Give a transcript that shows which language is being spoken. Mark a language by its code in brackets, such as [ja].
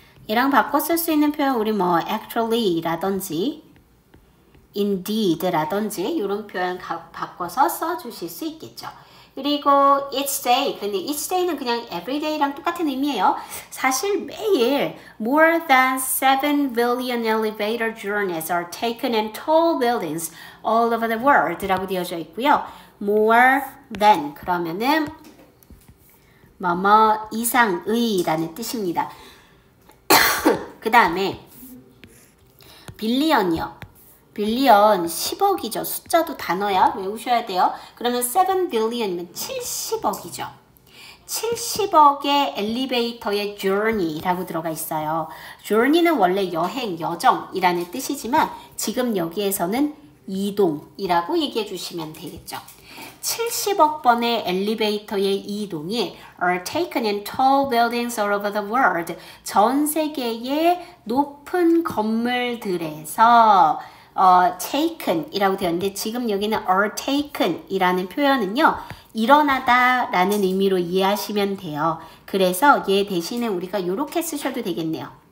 [ko] 얘랑 바꿔 쓸 수 있는 표현 우리 뭐 actually 라든지 indeed 라든지 이런 표현 바꿔서 써주실 수 있겠죠. 그리고 each day, 근데 each day는 그냥 every day랑 똑같은 의미예요. 사실 매일 [en] more than 7 billion elevator journeys are taken in tall buildings all over the world [ko] 라고 되어져 있고요. more than 그러면은 뭐뭐 이상의 라는 뜻입니다. 그 다음에 빌리언이요. 빌리언 10억이죠. 숫자도 단어야. 외우셔야 돼요. 그러면 7 billion이면 70억이죠. 70억의 엘리베이터의 journey라고 들어가 있어요. journey는 원래 여행, 여정이라는 뜻이지만 지금 여기에서는 이동이라고 얘기해 주시면 되겠죠. 70억 번의 엘리베이터의 이동이 [en] are taken in tall buildings all over the world. [ko] 전 세계의 높은 건물들에서 taken 이라고 되어 있는데 지금 여기는 are taken 이라는 표현은요. 일어나다 라는 의미로 이해하시면 돼요. 그래서 얘 대신에 우리가 이렇게 쓰셔도 되겠네요.